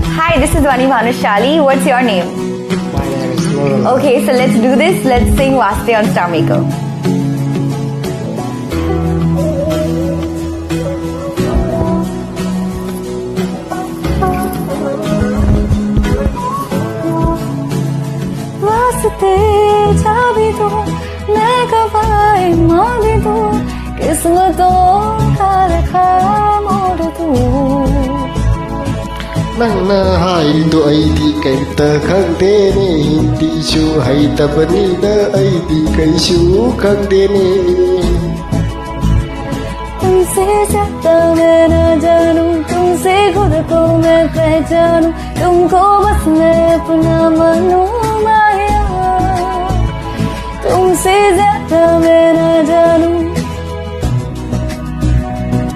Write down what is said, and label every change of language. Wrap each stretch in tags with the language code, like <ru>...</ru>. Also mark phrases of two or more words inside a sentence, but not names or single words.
<en>Hi, this is Vani Bhanushali. What's your name? My name is Nurul. Okay, so let's do this. Let's sing Vaste on Star Maker.</en> <hi>वास्ते जा भी दो, मैं गवाए माँ भी दो, किस्मतों का रखा मोड़ दो.</hi> <mni>Nangna haidu aidi kaita khangdene hindi shu haitabani na aidi kaishu khangdene.</mni> <hi>तुमसे ज्यादा मैं न जानूं, तुमसे खुद को मैं पहचानूं, तुमको बस मैं अपना मानूं माया. तुमसे ज्यादा मैं न जानूं.</hi>